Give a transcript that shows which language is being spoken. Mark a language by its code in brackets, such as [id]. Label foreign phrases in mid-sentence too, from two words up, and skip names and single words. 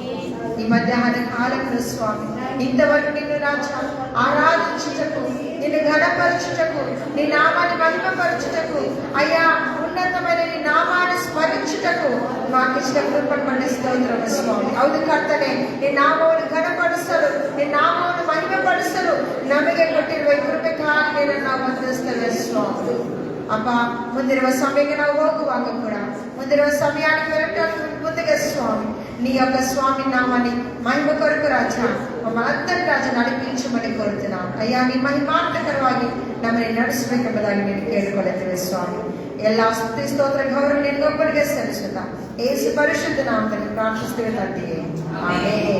[te] ఈ మధ్యాహ్న కాలంలో స్వామి ఇంతవరకు నిన్ను రాజా ఆరాధించుటకు, నిన్ను ఘనపరచుటకు, నీ నామాన్ని మహిమపరచుటకు అయ్యా ఉన్నతమైన నీ నామాన్ని స్మరించుటకు మాకు ఇష్టం కృపణ స్తోత్రం స్వామి. [kn] అవును ಕರ್ತನೆ, నీ నామವನ್ನು ಘನಪಡಿಸಲು, నీ నామವನ್ನು ಮಹಿಮೆಪಡಿಸಲು ನಮಗೆ ಕೊಟ್ಟಿರುವ ಕೃಪೆಗಾಗಿ ನಾವು ವಂದಿಸ್ತೇವೆ ಸ್ವಾಮಿ. ಅಪ್ಪ, ಮುಂದಿರುವ ಸಮಯಕ್ಕೆ ನಾವು ಹೋಗುವಾಗ ಕೂಡ [te] ಮುಂದಿರುವ ಸಮಯಾనికి వెళ్ళడానికి ముందుగా స్వామి నీ యొక్క స్వామి నామాన్ని మహిమ కొరకు రాజా మమ్మల్ని రాజా నడిపించమని కోరుతున్నాం అయ్యಾ. [kn] నీ ಮಹಿಮಾರ್ಥಕರವಾಗಿ ನಮ್ಮನ್ನು ನಡೆಸಬೇಕೆಂಬುದಾಗಿ ನೀನು ಕೇಳಿಕೊಳ್ಳುತ್ತೇವೆ ಸ್ವಾಮಿ. ಎಲ್ಲ ಸ್ತುತಿ ಸ್ತೋತ್ರ ಗೌರವ ನಿನಗೊಬ್ಬರಿಗೆ ಸಲ್ಲಿಸುತ್ತಾ ಯೇಸು ಪರಿಶುದ್ಧ ನಾಮದಲ್ಲಿ ಪ್ರಾರ್ಥಿಸುತ್ತೇವೆ ತಂದೆಯೇ, ಆಮೆನ್.